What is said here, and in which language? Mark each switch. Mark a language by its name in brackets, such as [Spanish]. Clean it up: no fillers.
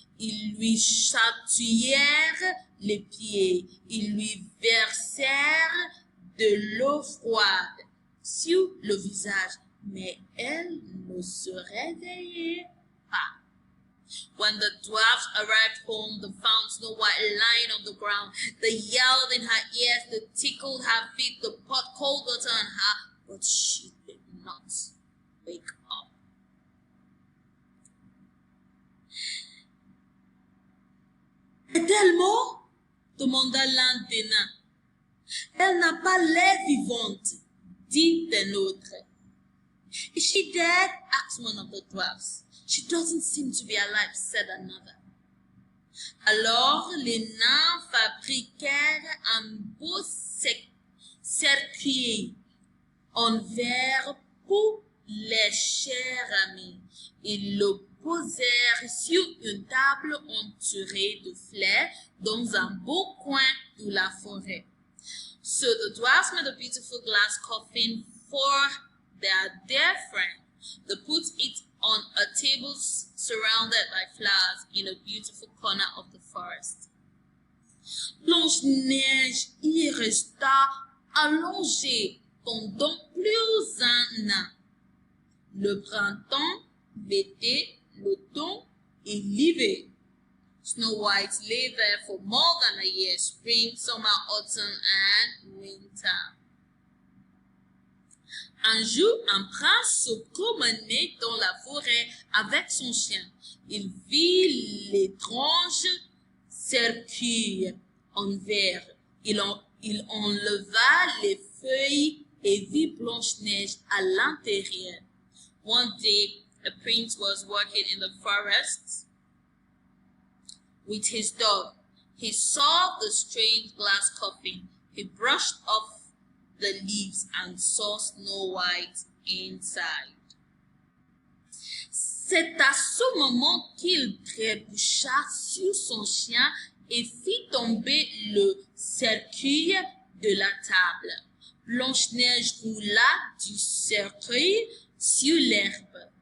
[French] Ils lui chatouillèrent les pieds. Ils lui versèrent de l'eau froide sur le visage, mais elle ne se réveillait pas. [English] When the dwarfs arrived home, they found Snow White lying on the ground. They yelled in her ears, they tickled her feet, they poured cold water on her, but she did not wake up. [French] Est-elle morte? Demanda l'un des nains. Elle n'a pas l'air vivante, dit un autre. [English] Is she dead? Asked one of the dwarfs. She doesn't seem to be alive, said another. [French] Alors les nains fabriquèrent un beau cercueil en verre pour les chers amis. Ils le posèrent sur une table entourée de fleurs dans un beau coin de la forêt. [English] So the dwarfs made a beautiful glass coffin for their dear friend. They put it on a table surrounded by flowers in a beautiful corner of the forest. [French] Blanche-Neige y resta allongée pendant plus d'un an. Le printemps, l'été, l'automne et l'hiver. [English] Snow White lay there for more than a year, spring, summer, autumn, and winter. [French] Un jour, un prince se promenait dans la forêt avec son chien. Il vit l'étrange cercueil en verre. Il enleva les feuilles et vit Blanche-Neige à l'intérieur. [English] One day, a prince was walking in the forest with his dog. He saw the strange glass coffin. He brushed off the leaves and saw Snow White inside. [French] C'est à ce moment qu'il trébucha sur son chien et fit tomber le cercueil de la table. Blanche-Neige roula du cercueil sur l'herbe.